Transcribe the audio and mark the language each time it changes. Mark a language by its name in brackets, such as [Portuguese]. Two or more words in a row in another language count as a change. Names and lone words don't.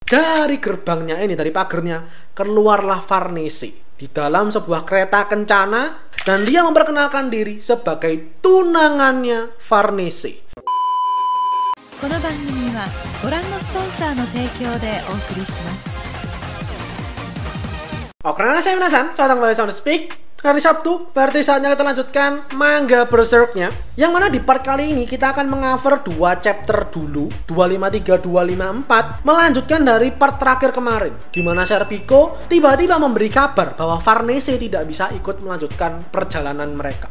[Indonesian] Dari gerbangnya ini, dari pagernya, keluarlah Farnese di dalam sebuah kereta kencana, dan dia memperkenalkan diri sebagai tunangannya Farnese. [Japanese] この番組はご覧のスポンサーの提供でお送りします。 [Indonesian] Oke, saya Minasan, selamat kembali Sound Speak. Hari Sabtu, berarti saatnya kita lanjutkan manga Berserk-nya. Yang mana di part kali ini kita akan mengover 2 chapter dulu, 253, 254, melanjutkan dari part terakhir kemarin, di mana Serpico tiba-tiba memberi kabar bahwa Farnese tidak bisa ikut melanjutkan perjalanan mereka.